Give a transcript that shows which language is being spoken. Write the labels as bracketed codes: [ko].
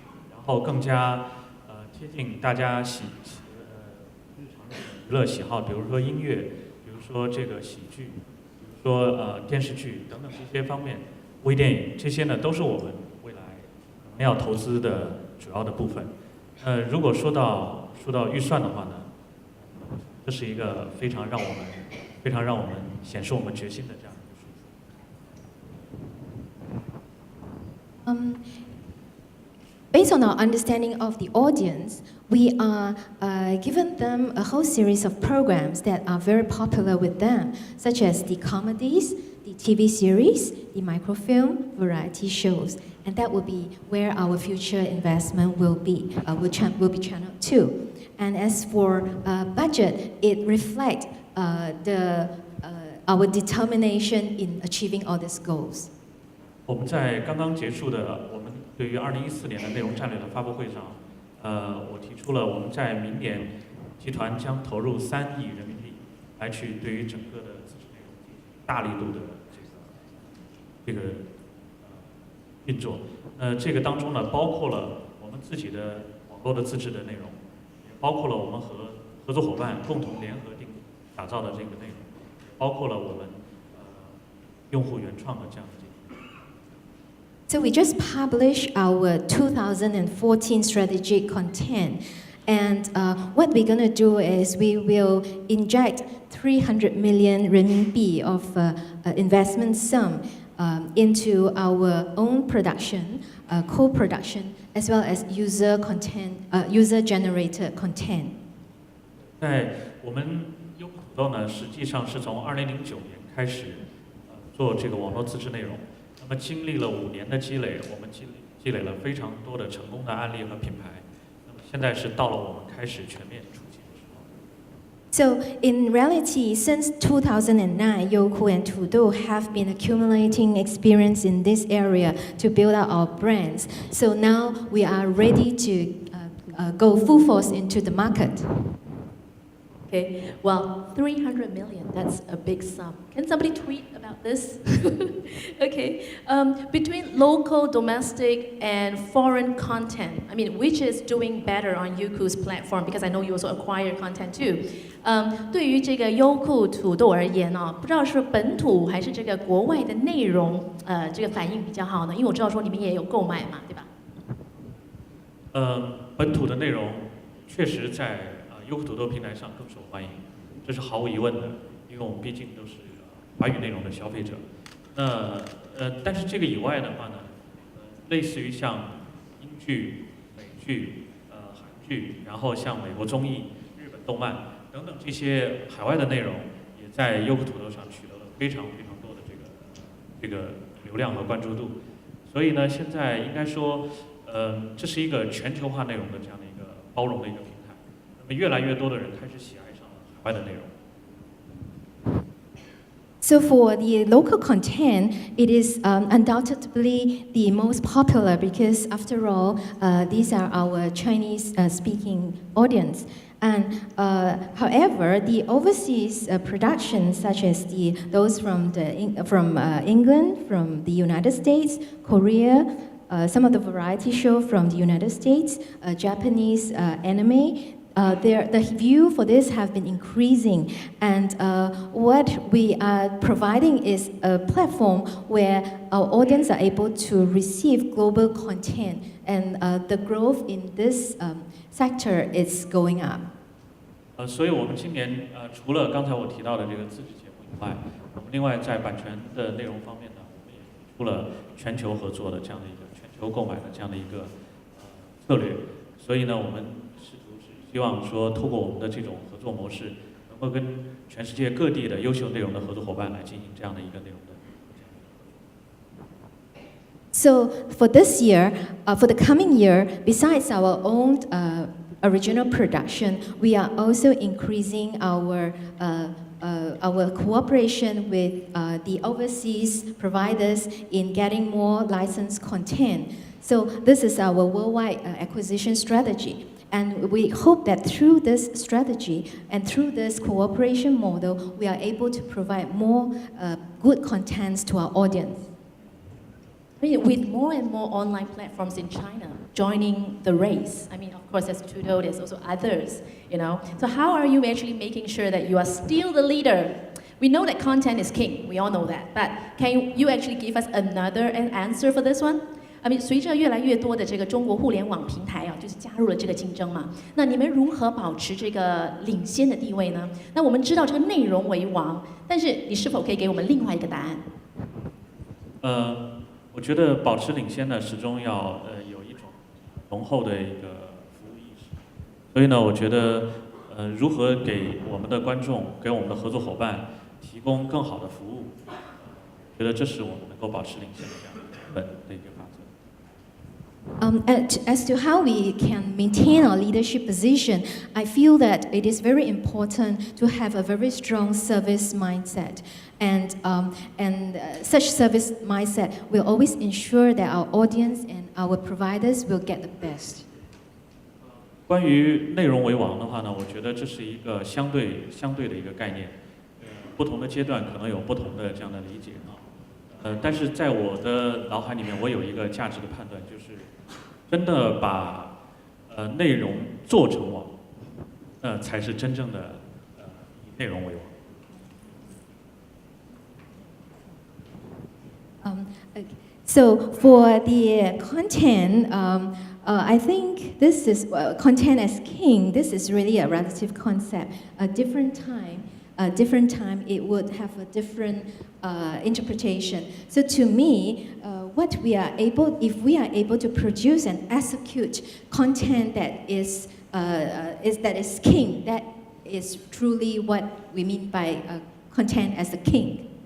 [zh] 然后更加贴近大家日常的娱乐喜好，比如说音乐，比如说这个喜剧，比如说电视剧等等这些方面，微电影这些呢都是我们未来可能要投资的主要的部分。如果说到预算的话呢，这是一个非常让我们显示我们决心的这样一个数字。 [en] Based on our understanding of the audience, we are giving them a whole series of programs that are very popular with them, such as the comedies, the TV series, the microfilm, variety shows, and that will be where our future investment will be channeled to. And as for budget, it reflects our determination in achieving all these goals. [zh] 我们在刚刚结束的我们对于2014年的内容战略的发布会上，我提出了我们在明年集团将投入3亿人民币来去对于整个的自制内容进行大力度的这个运作。这个当中呢，包括了我们自己的网络的自制的内容，也包括了我们和合作伙伴共同联合打造的这个内容，也包括了我们用户原创的这样的。 [en] So we just published our 2014 strategic content, and what we're going to do is we will inject 300 million renminbi of investment sum into our own production, co-production, as well as user-generated content. [zh] 在我们优酷土豆呢，实际上是从2009年开始做这个网络自制内容。那么经历了5年的积累，我们积累了非常多的成功的案例和品牌。那么现在是到了我们开始全面出击的时候。 [en] So in reality, since 2009, Youku and Tudou have been accumulating experience in this area to build out our brands. So now we are ready to go full force into the market. Okay, well, 300 million, that's a big sum. Can somebody tweet about this? Okay, between local, domestic, and foreign content, I mean, which is doing better on Youku's platform? Because I know you also acquire content too. [zh] 对于这个优酷土豆而言呢，不知道是本土还是这个国外的内容，这个反应比较好呢？因为我知道说你们也有购买嘛，对吧？本土的内容确实在优酷土豆平台上更受欢迎，这是毫无疑问的，因为我们毕竟都是华语内容的消费者。那但是这个以外的话呢，类似于像英剧、美剧、韩剧，然后像美国综艺、日本动漫等等这些海外的内容，也在优酷土豆上取得了非常非常多的这个流量和关注度。所以呢，现在应该说，这是一个全球化内容的这样的一个包容的一个平台。那么越来越多的人开始喜爱上了海外的内容。 [en] So for the local content, it is undoubtedly the most popular because, after all, these are our Chinese-speaking audience. And however, the overseas productions, such as those from England, from the United States, Korea, some of the variety show from the United States, Japanese anime. The view for this have been increasing, and what we are providing is a platform where our audience are able to receive global content, and the growth in this sector is going up. [zh] 所以我们今年除了刚才我提到的这个自制节目以外，我们另外在版权的内容方面呢，我们也提出了全球合作的这样的一个全球购买的这样的一个策略。所以呢，我们希望说，透过我们的这种合作模式，能够跟全世界各地的优秀内容的合作伙伴来进行这样的一个内容的。 [en] So for this year, for the coming year, besides our own original production, we are also increasing our cooperation with the overseas providers in getting more licensed content. So this is our worldwide acquisition strategy. And we hope that through this strategy and through this cooperation model, we are able to provide more good contents to our audience. I mean, with more and more online platforms in China joining the race, I mean, of course, there's Tudou, there's also others, you know. So how are you actually making sure that you are still the leader? We know that content is king, we all know that. But can you actually give us another answer for this one? I mean, [zh] 随着越来越多的这个中国互联网平台啊，就是加入了这个竞争嘛，那你们如何保持这个领先的地位呢？那我们知道这个内容为王，但是你是否可以给我们另外一个答案？我觉得保持领先呢，始终要有一种浓厚的一个服务意识。所以呢，我觉得如何给我们的观众、给我们的合作伙伴提供更好的服务，觉得这是我们能够保持领先的这样本的一个法则。 [en] As to how we can maintain our leadership position, I feel that it is very important to have a very strong service mindset. And such service mindset will always ensure that our audience and our providers will get the best. [zh] 关于内容为王的话呢，我觉得这是一个相对的一个概念，不同的阶段可能有不同的这样的理解啊。但是在我的脑海里面，我有一个价值的判断，就是真的把内容做成网，才是真正的以内容为王。 [en] So for the content, I think this is content as king. This is really a relative concept. A different time, it would have a different interpretation. So to me, if we are able to produce and execute content that is king, that is truly what we mean by content as a king.